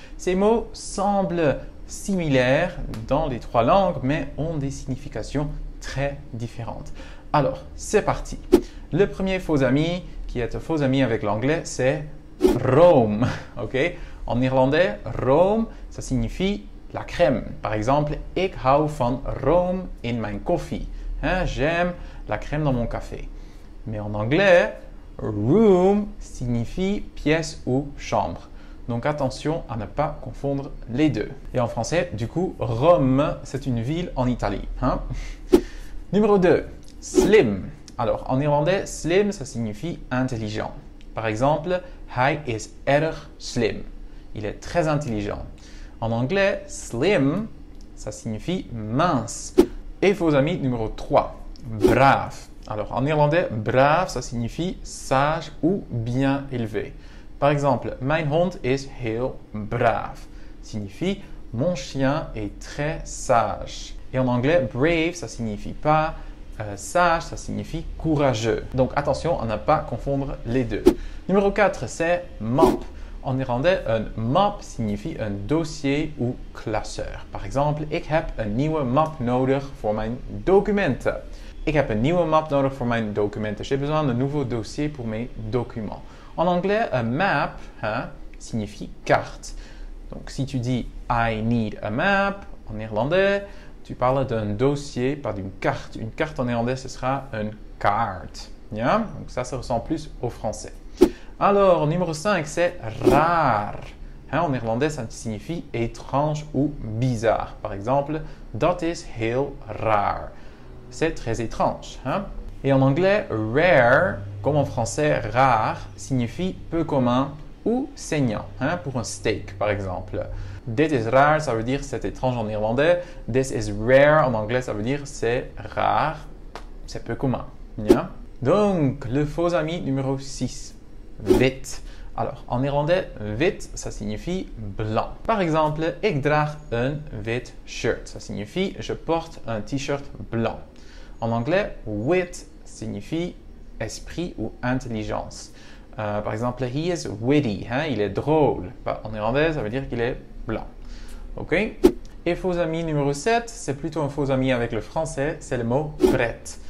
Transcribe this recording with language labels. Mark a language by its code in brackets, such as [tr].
[fr] Ces mots semblent similaires dans les trois langues mais ont des significations très différentes. Alors, c'est parti. Le premier faux ami qui est un faux ami avec l'anglais, c'est room. Okay? En néerlandais, room, ça signifie la crème. Par exemple, [nl] ik hou van room in mijn koffie. [fr] J'aime la crème dans mon café. Mais en anglais, room signifie pièce ou chambre. Donc attention à ne pas confondre les deux. Et en français, du coup, Rome, c'est une ville en Italie. Numéro 2, slim. Alors en néerlandais, slim, ça signifie intelligent. Par exemple, [nl] hij is erg slim. [fr] Il est très intelligent. En anglais, slim, ça signifie mince. Et faux ami numéro 3, brave. Alors en néerlandais, brave, ça signifie sage ou bien élevé. Par exemple, [nl] mijn hond is heel braaf. [fr] Signifie mon chien est très sage. Et en anglais, brave, ça signifie pas sage, ça signifie courageux. Donc attention à ne pas confondre les deux. Numéro 4, c'est map. En néerlandais, un map signifie un dossier ou classeur. Par exemple, [nl] ik heb een nieuwe map nodig voor mijn documenten. Ik heb een nieuwe map nodig voor mijn documenten. [fr] J'ai besoin d'un nouveau dossier pour mes documents. En anglais, un map signifie carte. Donc, si tu dis [en] I need a map, [fr] en néerlandais, tu parles d'un dossier, pas d'une carte. Une carte en néerlandais, ce sera un kaart. Yeah? Donc, ça ressemble plus au français. Alors, numéro 5, c'est raar. En néerlandais, ça signifie étrange ou bizarre. Par exemple, [nl] dat is heel raar. [fr] C'est très étrange. Et en anglais, rare, comme en français, rare, signifie peu commun ou saignant. Pour un steak, par exemple. [nl] Dit is raar, [fr] ça veut dire c'est étrange en néerlandais. [en] This is rare, [fr] en anglais, ça veut dire c'est rare, c'est peu commun. Yeah? Donc, le faux ami numéro 6. Wit. Alors, en néerlandais, wit, ça signifie blanc. Par exemple, [nl] ik draag een wit shirt. [fr] Ça signifie je porte un t-shirt blanc. En anglais, wit signifie esprit ou intelligence. Par exemple, [en] he is witty. [fr] Il est drôle. En néerlandais, ça veut dire qu'il est blanc. OK? Et faux ami numéro 7, c'est plutôt un faux ami avec le français, c'est le mot pret.